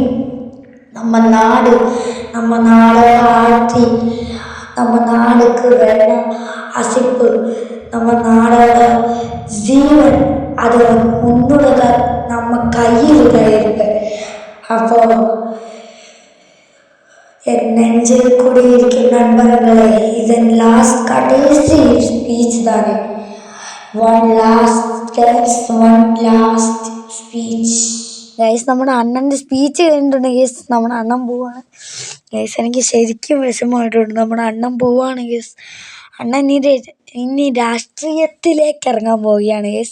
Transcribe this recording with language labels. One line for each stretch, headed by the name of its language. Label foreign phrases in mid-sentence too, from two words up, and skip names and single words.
Tamil: நம்ம நாடோட ஆட்சி, நம்ம நாடுக்கு வெள்ளம் அசிப்பு, நம்ம நாடோட ஜீவன் அது உன்னோட நம்ம கையில் இருக்கு. அப்போ என் நெஞ்சில் குடியிருக்கும் நண்பர்களே, இதன் கடைசி ஸ்பீச் தானே.
English: one last speech guys.
Malayalam: നമ്മുടെ അണ്ണൻ്റെ സ്പീച്ച് കഴിഞ്ഞിട്ടുണ്ട് ഗൈസ്. നമ്മുടെ അണ്ണൻ പോവാണ് ഗൈസ്. എനിക്ക് ശരിക്കും വിഷമമായിട്ടുണ്ട്. നമ്മുടെ അണ്ണൻ പോവാണ് ഗൈസ്. അണ്ണൻ ഇനി രാഷ്ട്രീയത്തിലേക്ക് ഇറങ്ങാൻ പോവുകയാണ് ഗൈസ്.